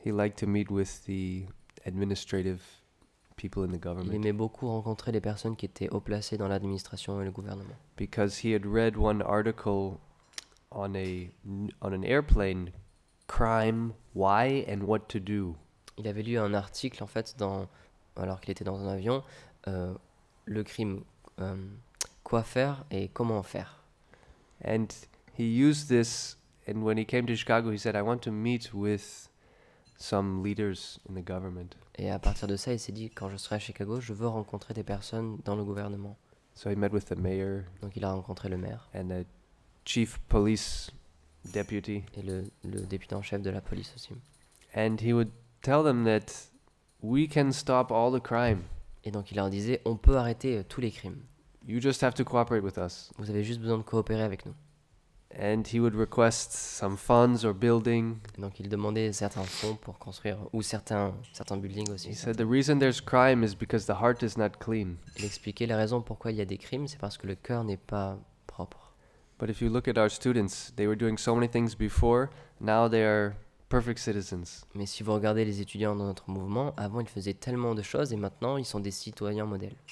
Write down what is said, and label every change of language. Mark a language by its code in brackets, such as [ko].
[en] He liked to meet with the administrative people in the [fr] Il [en] government [fr] aimait beaucoup rencontrer les personnes qui étaient haut placées dans l'administration et le gouvernement. [en] because he had read one article on an airplane, crime, why, and what to do. [fr] Il avait lu un article en fait alors qu'il était dans un avion, le crime, quoi faire et comment faire. [en] And he used this, and when he came to Chicago, he said, I want to meet with some leaders in the government. [fr] Et à partir de ça, il s'est dit, quand je serai à Chicago, je veux rencontrer des personnes dans le gouvernement. [en] So he met with the mayor [fr] Donc il a rencontré le maire [en] and the chief police deputy, [fr] et le député en chef de la police aussi. [en] and he would tell them that we can stop all the crime. [fr] Et donc il leur disait, on peut arrêter tous les crimes. [en] You just have to cooperate with us. [fr] Vous avez juste besoin de coopérer avec nous. [en] And he would request some funds or building. [fr] Et donc il demandait certains fonds pour construire, ou certains buildings [en] He [fr] aussi. [en] said the reason there's crime is because the heart is not clean. [fr] Il expliquait la raison pourquoi il y a des crimes, c'est parce que le cœur n'est pas propre. [en] But if you look at our students, they were doing so many things before, now they are perfect citizens. [fr] Mais si vous regardez les étudiants dans notre mouvement, avant ils faisaient tellement de choses et maintenant ils sont des citoyens modèles.